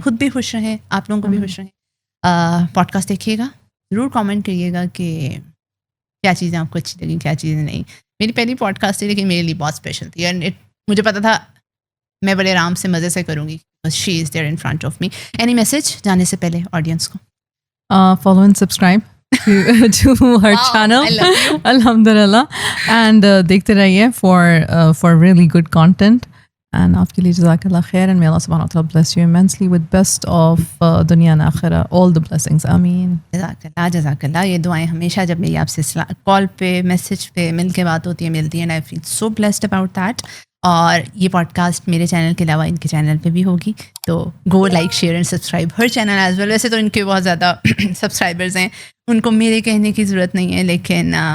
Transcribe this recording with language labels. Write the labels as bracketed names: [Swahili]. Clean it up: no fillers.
[Urdu] خود بھی خوش رہیں, آپ لوگوں کو بھی خوش رہیں. پوڈ کاسٹ دیکھیے گا, ضرور کامنٹ کریے گا کہ کیا چیزیں آپ کو اچھی لگیں, کیا چیزیں نہیں. میری پہلی پوڈ کاسٹ تھی لیکن میرے لیے بہت اسپیشل تھی, اینڈ مجھے پتا تھا میں بڑے آرام سے مزے سے کروں گی. [English] She is there in front of me. Any message [Urdu] جانے سے پہلے آڈینس کو؟ [English] Follow and subscribe to her channel. [Arabic] Alhamdulillah. [English] And [Urdu] دیکھتے رہیے [English] for really good content. And [Urdu] آپ کے لیے [English] جزاک اللہ خیر, and may Allah subhanahu wa ta'ala bless you immensely with best of دنیا and آخرہ, all the blessings. [Urdu] آمین. جزاک اللہ, جزاک اللہ. یہ دعائیں ہمیشہ جب میری آپ سے کال پہ, میسج پہ مل کے بات ہوتی ہے, ملتی ہے, [English] and I feel so blessed about that. [Urdu] اور یہ پوڈ کاسٹ میرے چینل کے علاوہ ان کے چینل پہ بھی ہوگی, تو [English] Go like share and subscribe her channel as well. [Urdu] ویسے تو ان کے بہت زیادہ سبسکرائبرز ہیں, ان کو میرے کہنے کی ضرورت نہیں ہے, لیکن